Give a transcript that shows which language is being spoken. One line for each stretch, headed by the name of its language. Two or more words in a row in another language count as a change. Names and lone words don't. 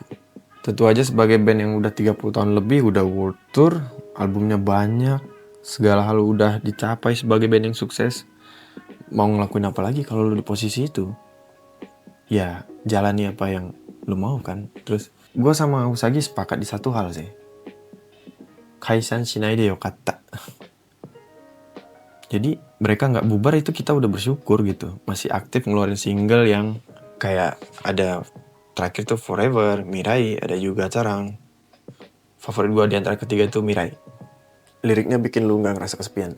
Indonesian: Tentu aja sebagai band yang udah 30 tahun lebih, udah
English: world tour,
Indonesian: albumnya banyak, segala hal udah dicapai sebagai band yang sukses. Mau ngelakuin apa lagi kalau lu di posisi itu? Ya, jalani apa yang lu mau kan. Terus gue sama Usagi sepakat di satu hal sih,
Japanese: 解散しないでよかった.
Indonesian: Jadi mereka nggak bubar itu kita udah bersyukur gitu, masih aktif ngeluarin single yang kayak ada terakhir tuh Forever, Mirai, ada juga Carang. Favorit gue di antara ketiga itu Mirai. Liriknya bikin lu nggak ngerasa kesepian.